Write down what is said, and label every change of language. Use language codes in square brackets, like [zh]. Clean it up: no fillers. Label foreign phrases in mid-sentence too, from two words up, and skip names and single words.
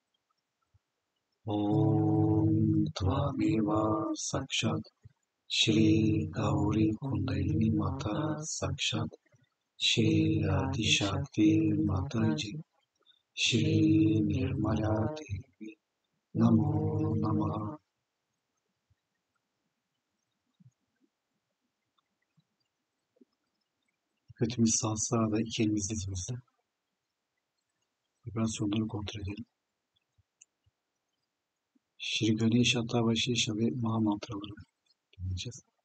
[sa] ॐ त्वमेव साक्षात् श्री गौरी कुण्डलिनी माता साक्षात् श्री आदि शक्ति माताजी श्री निर्मला देवी नमो नमः. [tr] Dikkatimiz sağda, iki elimiz dizimizde. Vibrasyonları kontrol edelim. Shri Ganesha, Tavashesha ve Maha mantraları dinleyeceğiz.